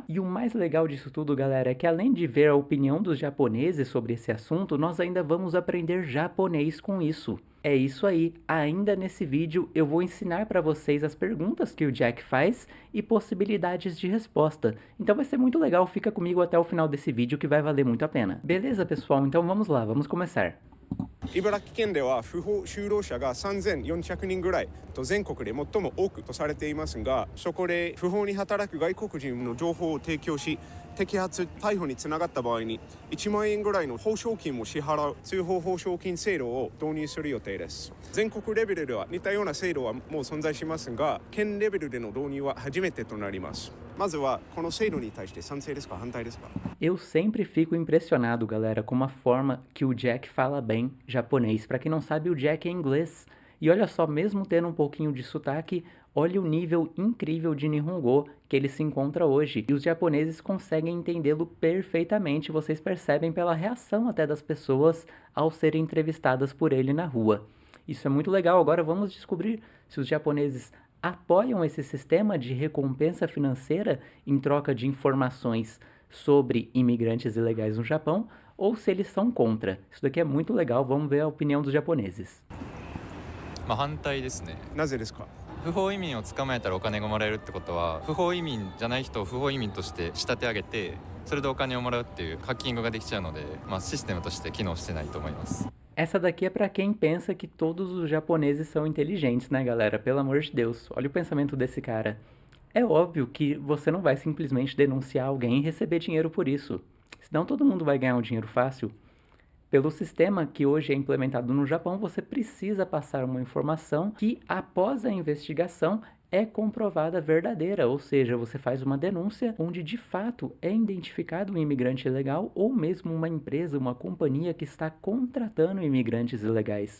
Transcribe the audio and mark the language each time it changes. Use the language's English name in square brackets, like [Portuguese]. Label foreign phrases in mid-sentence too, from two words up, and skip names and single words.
[Portuguese] E o mais legal disso tudo, galera, é que além de ver a opinião dos japoneses sobre esse assunto, nós ainda vamos aprender japonês com isso. É isso aí, ainda nesse vídeo eu vou ensinar para vocês as perguntas que o Jack faz e possibilidades de resposta. Então vai ser muito legal, fica comigo até o final desse vídeo que vai valer muito a pena. Beleza, pessoal? Então vamos lá, vamos começar. [Japanese] 茨城県では不法就労者が3400人ぐらいと全国で最も多くとされていますが、そこで不法に働く外国人の情報を提供し摘発逮捕につながった場合に1万円ぐらいの報奨金を支払う通報報奨金制度を導入する予定です。全国レベルでは似たような制度はもう存在しますが、県レベルでの導入は初めてとなります。まずはこの制度に対して賛成ですか反対ですか？ [Portuguese] Eu sempre fico impressionado, galera, com a forma que o Jack fala bem japonês. Pra quem não sabe, o Jack é inglês. E olha só, mesmo tendo um pouquinho de sotaque, olha o nível incrível de Nihongo que ele se encontra hoje. E os japoneses conseguem entendê-lo perfeitamente, vocês percebem pela reação até das pessoas ao serem entrevistadas por ele na rua. Isso é muito legal. Agora vamos descobrir se os japoneses apoiam esse sistema de recompensa financeira em troca de informações sobre imigrantes ilegais no Japão, ou se eles são contra. Isso daqui é muito legal, vamos ver a opinião dos japoneses. [Japanese] 反対ですね。なぜですか？不法移民を捕まえたらお金がもらえるってことは、不法移民じゃない人を不法移民として仕立て上げて、それでお金をもらうっていうハッキングができちゃうので、システムとして機能してないと思います。 [Portuguese] Essa daqui é para quem pensa que todos os japoneses são inteligentes, né, galera? Pelo amor de Deus, olha o pensamento desse cara. É óbvio que você não vai simplesmente denunciar alguém e receber dinheiro por isso. Senão todo mundo vai ganhar um dinheiro fácil. Pelo sistema que hoje é implementado no Japão, você precisa passar uma informação que, após a investigação, é comprovada verdadeira, ou seja, você faz uma denúncia onde de fato é identificado um imigrante ilegal ou mesmo uma empresa, uma companhia que está contratando imigrantes ilegais.